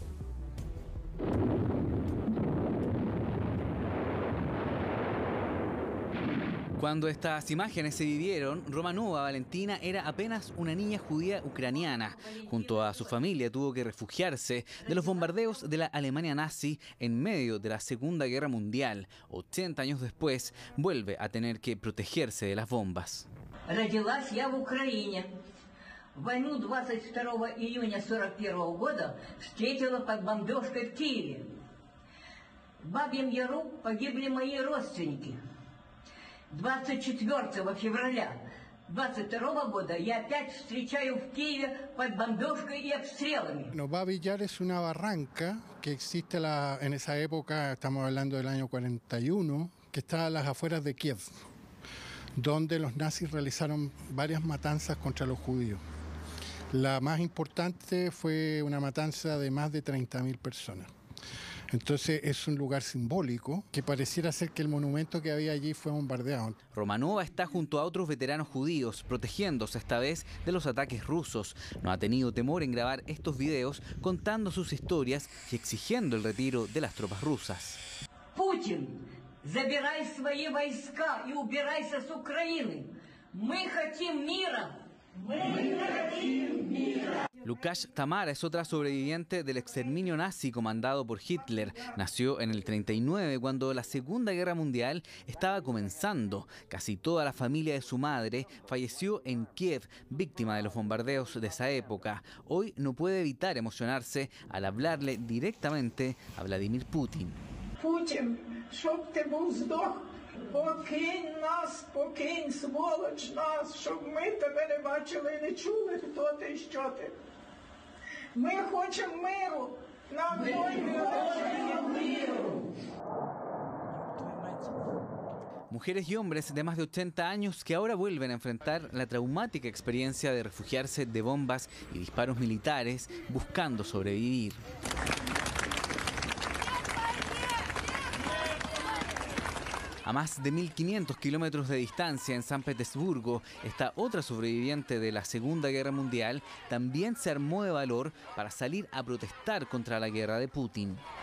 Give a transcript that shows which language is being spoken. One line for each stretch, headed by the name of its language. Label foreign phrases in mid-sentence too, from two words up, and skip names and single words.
Spanish: Cuando estas imágenes se vivieron, Romanova Valentina era apenas una niña judía ucraniana. Junto a su familia tuvo que refugiarse de los bombardeos de la Alemania nazi en medio de la Segunda Guerra Mundial. 80 años después, vuelve a tener que protegerse de las bombas.
Russian: Родилась я в Украине. Войну 22 июня 1941 года встретила под бомбежкой в Киеве. В Бабьем Яру погибли мои родственники. 24 февраля 22 года я опять встречаю в Киеве под бомбежкой и обстрелами.
Spanish: No, Babi Yar es una barranca que existe en esa época, estamos hablando del año 41, que está a las afueras de Kiev, donde los nazis realizaron varias matanzas contra los judíos. La más importante fue una matanza de más de 30.000 personas. Entonces es un lugar simbólico que pareciera ser que el monumento que había allí fue bombardeado. Romanova está junto a otros veteranos judíos, protegiéndose esta vez de los ataques rusos. No ha tenido temor en grabar estos videos contando sus historias y exigiendo el retiro de las tropas rusas.
Russian: Putin, забирай свои войска и убирайся с Украины. Мы хотим мира. Мы хотим мира.
Spanish: Lukáš Tamara es otra sobreviviente del exterminio nazi comandado por Hitler. Nació en el 39 cuando la Segunda Guerra Mundial estaba comenzando. Casi toda la familia de su madre falleció en Kiev, víctima de los bombardeos de esa época. Hoy no puede evitar emocionarse al hablarle directamente a Vladimir Putin.
Ukrainian: Putin, щоб ти був здох, покинь нас, покинь, сволоч нас, щоб ми тебе не бачили і не чули, хто ти і що ти. Ми хочемо миру, нам хочемо миру.
Spanish: Mujeres y hombres de más de 80 años que ahora vuelven a enfrentar la traumática experiencia de refugiarse de bombas y disparos militares buscando sobrevivir. A más de 1.500 kilómetros de distancia en San Petersburgo, esta otra sobreviviente de la Segunda Guerra Mundial también se armó de valor para salir a protestar contra la guerra de Putin.